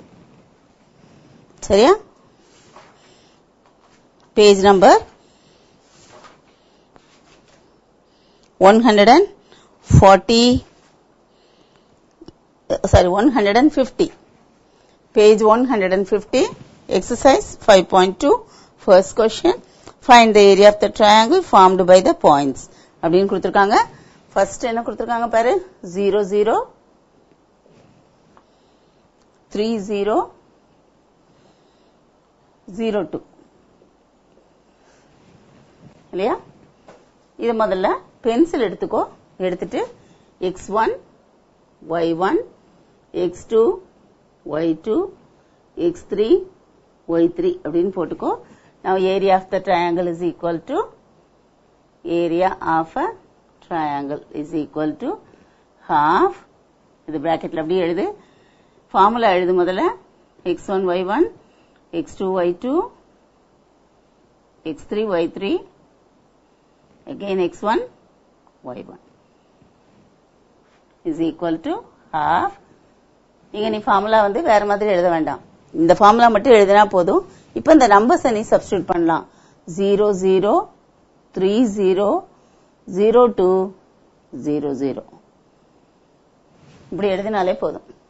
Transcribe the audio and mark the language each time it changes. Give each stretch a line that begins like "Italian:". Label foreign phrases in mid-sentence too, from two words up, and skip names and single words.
Tamil: சரியா?
English: page number
Tamil: 150.
English: Page 150. Exercise 5.2. First question. Find the area of the triangle formed by the points.
Tamil: அப்படின்னு கொடுத்திருக்காங்க. First என்ன கொடுத்திருக்காங்க பாரு. 0 0 3 0 0 2 இல்லையா? இது முதல்ல பென்சில் எடுத்துக்கோ. எடுத்துட்டு x1 y1 x2 y2 x3 y3 அப்படின்னு போட்டுக்கோ.
English: Now area of the triangle is equal to half.
Tamil: இது பிராக்கெட்ல அப்படியே எழுது. ஃபார்முலா எழுது முதல்ல.
English: x1 y1 x2 y2 x3 y3 again x1 y1 is equal to half.
Tamil: இங்க நீ ஃபார்முலா வந்து வேற மாதிரி எழுத வேண்டாம், இந்த ஃபார்முலா மட்டும் எழுதினா போதும். இப்போ இந்த நம்பர்ஸ் நீ சப்ஸ்டிட்யூட் பண்ணலாம். 0 0 3 0 0 2 0 0 இப்படி எழுதினாலே போதும்.